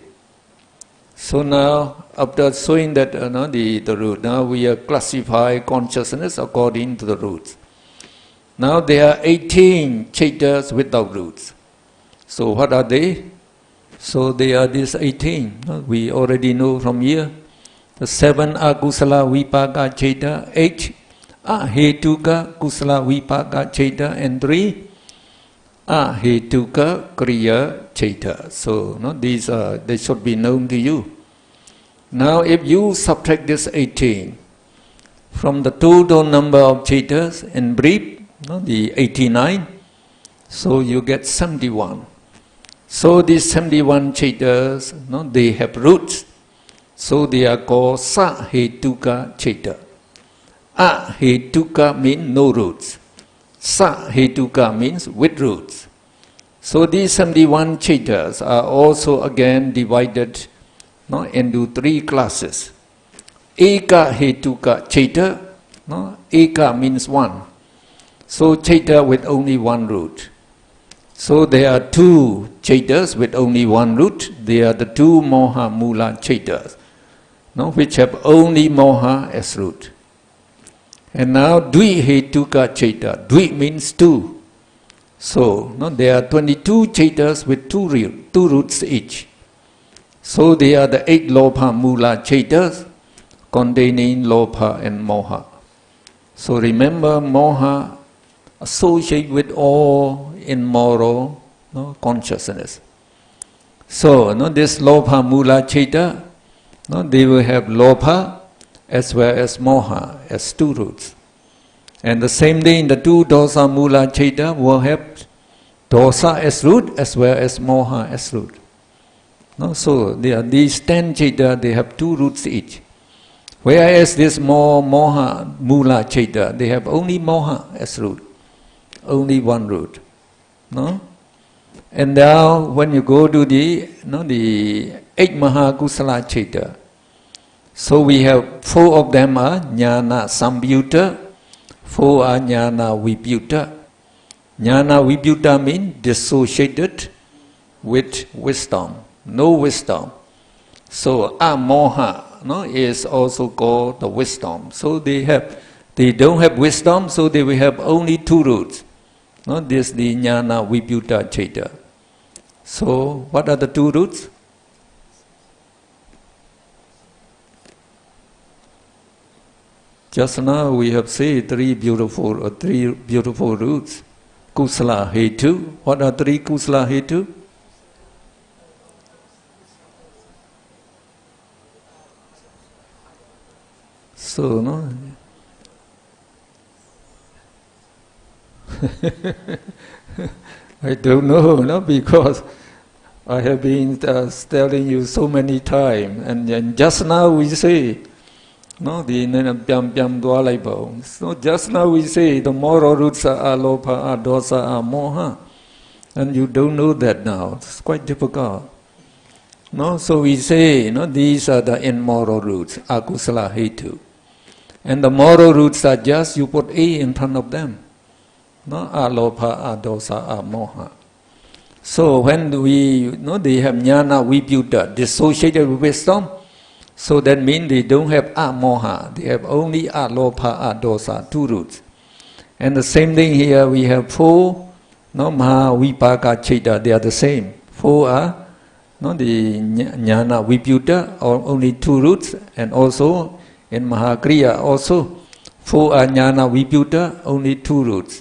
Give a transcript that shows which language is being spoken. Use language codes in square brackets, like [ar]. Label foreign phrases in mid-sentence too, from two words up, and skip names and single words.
[en] So now, after showing that the root, now we are classify consciousness according to the roots. Now there are 18 Chaitas without roots. So what are they? So they are these 18. We already know from here. The 7 [pi] Akusala Vipaka Chaita, [en] 8 [pi] Ahetuka Kusala Vipaka Chaita, [en] and 3 [pi] Ahetuka Kriya Chaita. [en] So these they should be known to you. Now if you subtract this 18 from the total number of chaitas in brief, the 89, so you get 71. So these 71 chaitas, they have roots. So they are called [pi] Sahetuka chaita. [en] Ahetuka means no roots. Sahetuka means with roots. So these 71 chaitas are also again divided into three classes. [pi] Eka hetuka chaita, [en] eka means one. So chaita with only one root. So there are two chaitas with only one root. They are the two [pi] moha mula chaitas, [en] which have only moha as root. And now [pi] dvi hetuka chaita. [en] Dvi means two. So there are 22 chaitas with two roots each. So they are the 8 [pi] lobha mula chaitas [en] containing lobha and moha. So remember, moha associate with all immoral consciousness. So this [pi] lobha mula chaita, [en] they will have lobha as well as moha as two roots. And the same thing, the two [pi] dosa mula chaita [en] will have dosa as root as well as moha as root. So these 10 chaita, they have two roots each. Whereas this [pi] moha mula chaita, [en] they have only moha as root, only one root. And now when you go to the 8 [pi] maha kusala chaita, [en] so we have 4 of them are [pi] jnana samyutta, [en] 4 are [pi] jnana vibhuta. Jnana vibhuta [en] means dissociated with wisdom. No wisdom. So amoha is also called the wisdom. So they don't have wisdom, so they will have only two roots. This is the [pi] jnana vibhuta chaita. [en] So what are the two roots? Just now we have said three beautiful roots. [pi] Kusala hetu. [en] What are 3 [pi] kusala hetu? [en] So, I don't know, because I have been telling you so many times, and just now we say, so just now we say the moral roots are alopa, are dosa, are moha, and you don't know that now. It's quite difficult. So we say, these are the immoral roots, [pi] akusala hetu. [en] And the moral roots are just, you put A in front of them. [pi] Alopa, adosa, amoha. [en] So when they have [pi] jnana vibhuta, [en] dissociated with wisdom, so that means they don't have amoha, they have only [pi] alopa, adosa, [en] 2 roots. And the same thing here, we have 4, [pi] maha vipaka chaita, [en] they are the same. 4 are, the [pi] jnana vibhuta, [en] or only 2 roots, and also in Mahakriya also, 4 are [pi] jnana vibhuta, [en] only 2 roots.